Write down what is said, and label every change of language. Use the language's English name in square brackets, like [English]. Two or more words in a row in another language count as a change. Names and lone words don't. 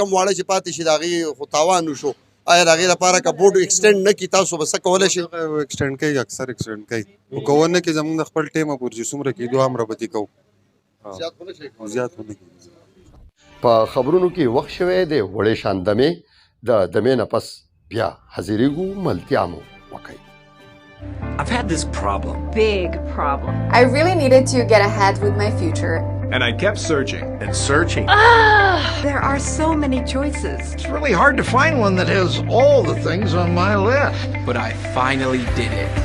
[Pashto] کم واړه چې پاتې شي د هغې خو تاوان وشو آیا د هغې لپاره که بورډ ایکسټینډ نه کړي تاسو به څه کولی شئ؟ ایکسټینډ کوي اکثر ایکسټینډ کوي خو که ونه کړي زموږ د خپل ټیمه پورې چې څومره کېدو هم رابطې کوو زیات ونه کړي. په خبرونو کې وخت شوی دی وړې شان دمې د دمې نه پس بیا حاضرېږو ملتیا مو وکړئ. [English] I've had this problem. Big problem. I really needed to get ahead with my future. And I kept searching and searching. There are so many choices. It's really hard to find one that has all the things on my list. But I finally did it.